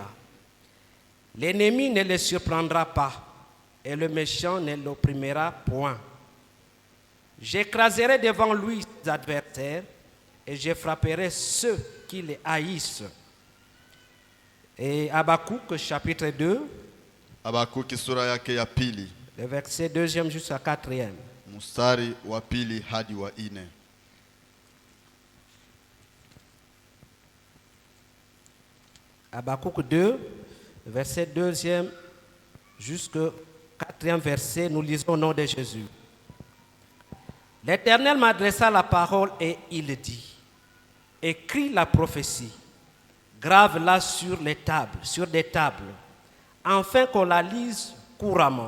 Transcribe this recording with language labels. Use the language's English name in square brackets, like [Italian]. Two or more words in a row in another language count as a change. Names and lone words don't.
[French] L'ennemi ne le surprendra pas et le méchant ne l'opprimera point. J'écraserai devant lui ses adversaires et je frapperai ceux qui le haïssent. Et Habakkuk chapitre 2. [Swahili] Habakuki sura yake ya pili. [French] Le verset 2e jusqu'à 4e. [Swahili] Mstari wa pili hadi wa 4. [French] Habakkuk 2, verset 2e jusqu'au 4e verset, nous lisons au nom de Jésus. L'Éternel m'adressa la parole et il dit, écris la prophétie, grave-la sur des tables, afin qu'on la lise couramment.